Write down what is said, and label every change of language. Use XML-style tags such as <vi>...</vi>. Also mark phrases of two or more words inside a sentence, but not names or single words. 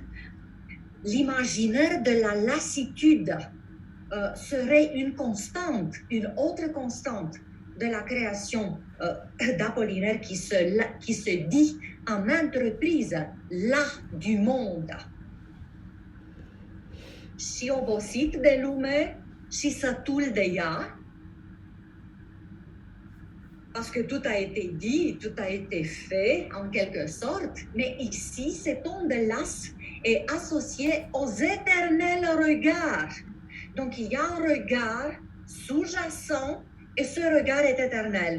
<fr>L'imaginaire de la lassitude serait une constante, une autre constante de la création d'Apollinaire qui se dit en maintes reprises là du monde.</fr> <ro>Și obosit de lume și sătul de ea.</ro> <fr>Parce que tout a été dit, tout a été fait en quelque sorte, mais ici, cette onde lasse est associée aux éternels regards. Donc il y a un regard sous-jacent et ce regard est éternel.</fr>